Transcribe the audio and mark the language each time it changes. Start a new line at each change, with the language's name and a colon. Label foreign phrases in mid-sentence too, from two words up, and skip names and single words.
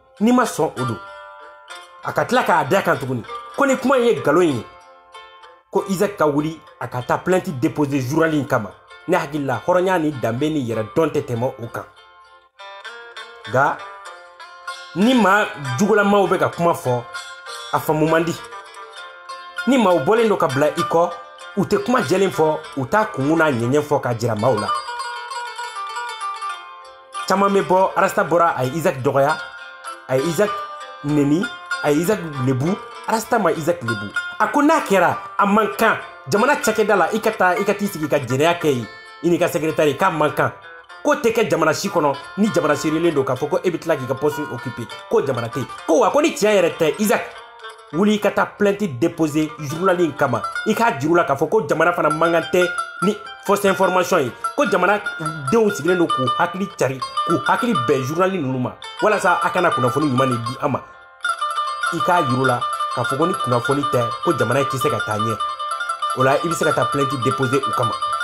Bambara: ni ma sɔn o don a ka tila k'a da kan tuguni ko ni kuma in ye nkalon ye ko Isaac ka wuli a ka taa
French: plainte déposer
Bambara: journal in kama ne hakili la hɔrɔnya ni danbe ni yɛrɛ dɔn tɛ tɛmɛ o kan nka ni maa jugulamaw bɛ ka kuma fɔ a faamu man di ni maaw bɔlen don ka bila i kɔ u tɛ kuma jɛlen fɔ u t'a kungun n'a ɲɛɲɛ fɔ k'a jira maaw la caman bɛ bɔ arasta bɔra a ye Isaac dɔgɔya a ye Isaac neni a ye Isaac lebu arasta ma Isaac lebu a ko n'a kɛra a man kan jamana cakɛda la i ka t'i sigi ka jɛnɛya kɛ yen i n'i ka secrétaire k'a man kan ko tɛ kɛ jamana si kɔnɔ ni jamana sirilen don k'a fɔ ko e bɛ tila k'i ka
French: poste occuper
Bambara: ko jamana tɛ yen ko wa ko ni tiɲɛ yɛrɛ tɛ Isaac wuli i ka taa
French: plainte déposer
Bambara: journal in kama i k'a jiru la k'a fɔ ko jamana fana man kan tɛ ni
French: fausse information
Bambara: ye ko jamana denw sigilen don k'u hakili cari k'u hakili bɛn journal ninnu ma walasa a kana kunnafoni ɲuman de di an ma i k'a jiru la k'a fɔ ko ni kunnafoni tɛ ko jamana tɛ se ka taa ɲɛ o la i bɛ se ka taa
French: plainte déposer
Bambara: u kama